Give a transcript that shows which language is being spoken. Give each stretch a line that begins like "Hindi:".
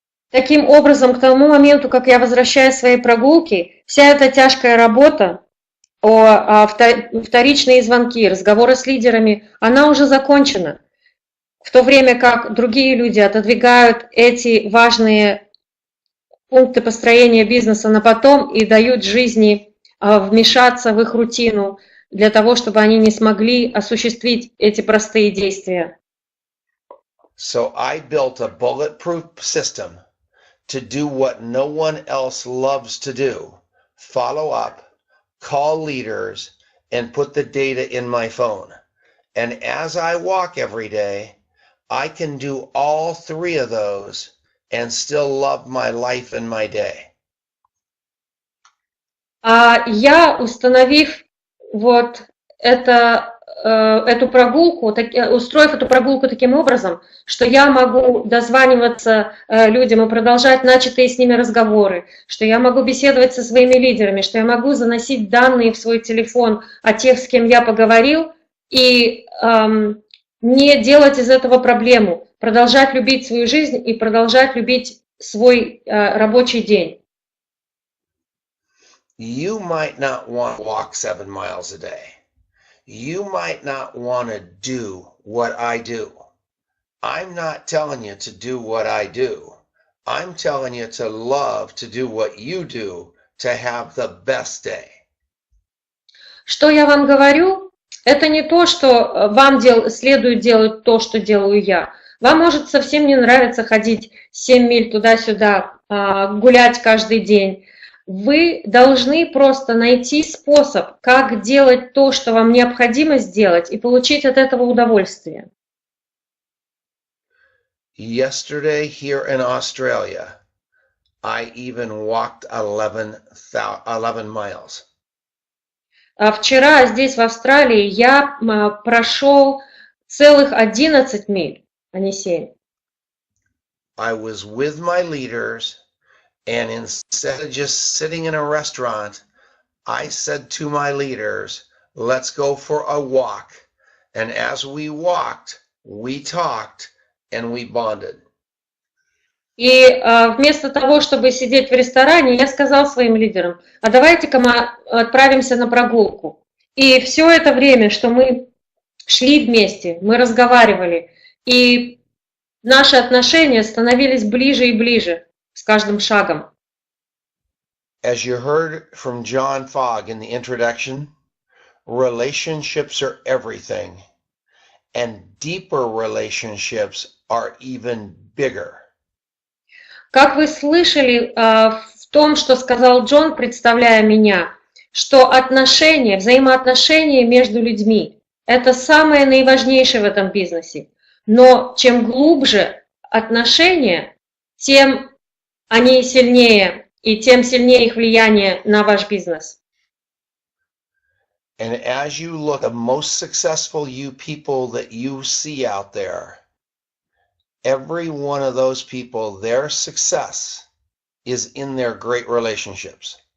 Russian: Таким образом, к тому моменту, как я возвращаюсь с своей прогулки, вся эта тяжкая работа, вторичные звонки, разговоры с лидерами, она уже закончена. В то время как другие люди отодвигают эти важные пункты построения бизнеса на потом и дают жизни вмешаться в их рутину для того, чтобы они не смогли осуществить эти простые действия.
English: So I built a bulletproof system to do what no one else loves to do. Follow up, call leaders, and put the data in my phone. And as I walk every day, I can do all 3 of those and still love my life and my day.
Russian: Я, установив вот эту прогулку, устроив эту прогулку таким образом, что я могу дозваниваться людям и продолжать начатые с ними разговоры, что я могу беседовать со своими лидерами, что я могу заносить данные в свой телефон о тех, с кем я поговорил, и не делать из этого проблему, продолжать любить свою жизнь и продолжать любить свой рабочий день.
English: You might not want to walk 7 miles a day. You might not want to do what I do. I'm not telling you to do what I do. I'm telling you to love to do what you do to have the best day.
Russian: Что я вам говорю? Это не то, что вам следует делать то, что делаю я. Вам может совсем не нравиться ходить 7 миль туда-сюда, гулять каждый день. Вы должны просто найти способ, как делать то, что вам необходимо сделать, и получить от этого удовольствие.
English: Yesterday here in Australia, I even walked 11 miles.
Russian: А вчера здесь, в Австралии, я прошел целых 11 миль, а не 7.
English: I was with my leaders, and instead of just sitting in a restaurant, I said to my leaders, let's go for a walk. And as we walked, we talked, and we bonded.
Russian: И вместо того, чтобы сидеть в ресторане, я сказал своим лидерам, а давайте-ка мы отправимся на прогулку. И все это время, что мы шли вместе, мы разговаривали, и наши отношения становились ближе и ближе с каждым шагом.
English: As you heard from John Fogg in the introduction, relationships are everything, and deeper relationships are even bigger.
Russian: Как вы слышали в том, что сказал Джон, представляя меня, что отношения, взаимоотношения между людьми – это самое наиважнейшее в этом бизнесе. Но чем глубже отношения, тем они сильнее, и тем сильнее их влияние на ваш бизнес.
English: And as you look at the most successful people that you see out there, every one of those people, their success is in their great relationships.